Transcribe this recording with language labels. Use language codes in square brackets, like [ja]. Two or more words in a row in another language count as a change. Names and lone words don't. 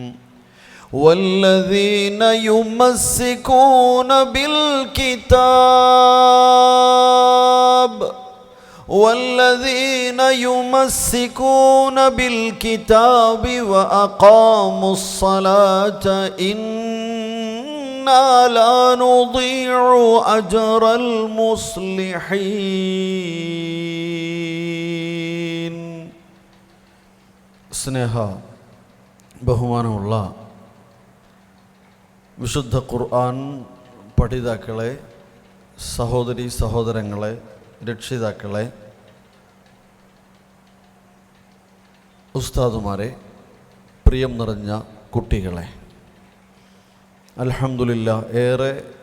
[ar] والذين يمسكون بالكتاب وأقاموا الصلاة إنا لا نضيع أجر المصلحين. [ml] സ്നേഹ ബഹുമാനമുള്ള വിശുദ്ധ ഖുർആൻ പഠിതാക്കളെ, സഹോദരി സഹോദരങ്ങളെ, രക്ഷിതാക്കളെ, ഉസ്താദുമാരെ, പ്രിയം നിറഞ്ഞ കുട്ടികളെ, അൽഹംദുലില്ലാഹ് ഏറെ